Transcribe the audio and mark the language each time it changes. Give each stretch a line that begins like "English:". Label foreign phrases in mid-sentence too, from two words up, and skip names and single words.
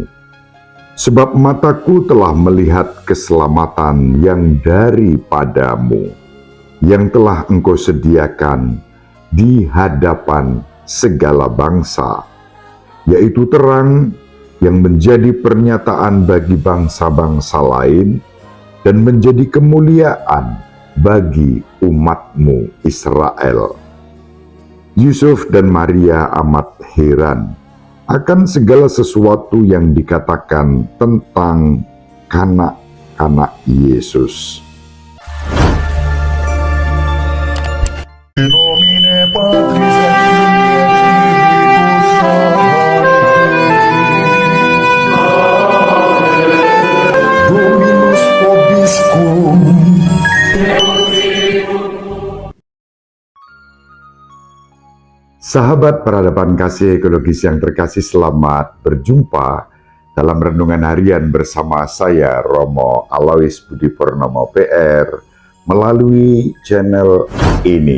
Indonesian: Sebab mataku telah melihat keselamatan yang daripada-Mu, yang telah Engkau sediakan di hadapan segala bangsa, yaitu terang yang menjadi pernyataan bagi bangsa-bangsa lain dan menjadi kemuliaan bagi umat-Mu Israel." Yusuf dan Maria amat heran akan segala sesuatu yang dikatakan tentang kanak-kanak Yesus.
Latin: In nomine Patris et Filii et Spiritus Sancti. Dominus vobiscum.
Indonesian: Sahabat peradaban kasih ekologis yang terkasih, selamat berjumpa dalam renungan harian bersama saya, Romo Alois Budi Purnomo PR, melalui channel ini.